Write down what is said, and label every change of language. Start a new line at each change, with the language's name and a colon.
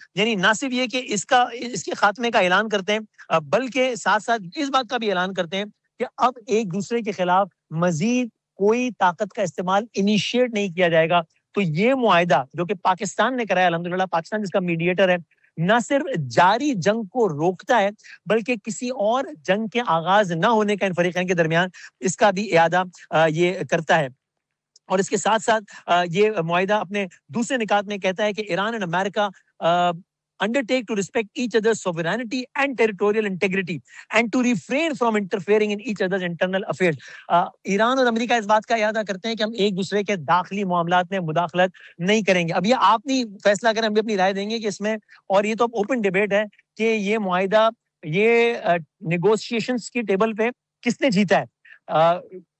Urdu: یعنی نہ صرف یہ کہ اس کے خاتمے کا اعلان کرتے ہیں بلکہ ساتھ ساتھ اس بات کا بھی اعلان کرتے ہیں کہ اب ایک دوسرے کے خلاف مزید کوئی طاقت کا استعمال انیشیٹ نہیں کیا جائے گا. تو یہ معاہدہ جو کہ پاکستان نے کرایا، الحمدللہ پاکستان جس کا میڈیٹر ہے، نہ صرف جاری جنگ کو روکتا ہے بلکہ کسی اور جنگ کے آغاز نہ ہونے کا ان فریقین کے درمیان اس کا بھی اعادہ یہ کرتا ہے. اور اس کے ساتھ ساتھ یہ معاہدہ اپنے دوسرے نکات میں کہتا ہے کہ Iran and America
English: undertake to respect each other's sovereignty and territorial integrity and to refrain from interfering in each other's internal affairs.
Urdu: Iran اور امریکہ اس بات کا اعادہ کرتے ہیں کہ ہم ایک دوسرے کے داخلی معاملات میں مداخلت نہیں کریں گے. اب یہ آپ نہیں فیصلہ کریں، ہم بھی اپنی رائے دیں گے کہ اس میں، اور یہ تو اب اوپن ڈیبیٹ ہے کہ یہ معاہدہ یہ نیگوشیشنز کی ٹیبل پہ کس نے جیتا ہے.